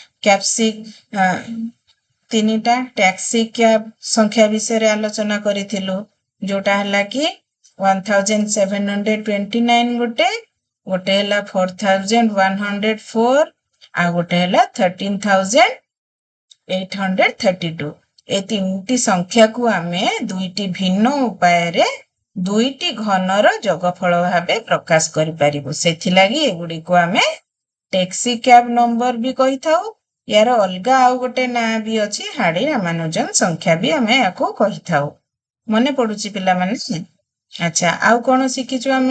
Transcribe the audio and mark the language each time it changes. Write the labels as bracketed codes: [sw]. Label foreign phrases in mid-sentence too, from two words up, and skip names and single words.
[or] ଟ୍ୟାକ୍ସି କ୍ୟାବ୍ ସଂଖ୍ୟା ବିଷୟ ରେ ଆଲୋଚନା କରିଥିଲୁ ଯେଉଁଟା ହେଲା କି 1729 ଗୋଟେ ହେଲା 4104 ଆଉ ଗୋଟେ ହେଲା 13832 ଏ ତିନୋଟି ସଂଖ୍ୟା କୁ ଆମେ ଦୁଇଟି ଭିନ୍ନ ଉପାୟ ରେ ଦୁଇଟି ଘନର ଯୋଗଫଳ ଭାବେ ପ୍ରକାଶ କରିପାରିବୁ। ସେଥିଲାଗି ଏଗୁଡ଼ିକୁ ଆମେ ଟେକ୍ସି କ୍ୟାବ୍ ନମ୍ବର ବି କହିଥାଉ। ୟାର ଅଲଗା ଆଉ ଗୋଟେ ନାଁ ବି ଅଛି, ହାଡି ରାମାନୁଜନ ସଂଖ୍ୟା ବି ଆମେ ୟାକୁ କହିଥାଉ। ମନେ ପଡୁଛି ପିଲାମାନେ? ଆଚ୍ଛା, ଆଉ କଣ ଶିଖିଛୁ ଆମେ?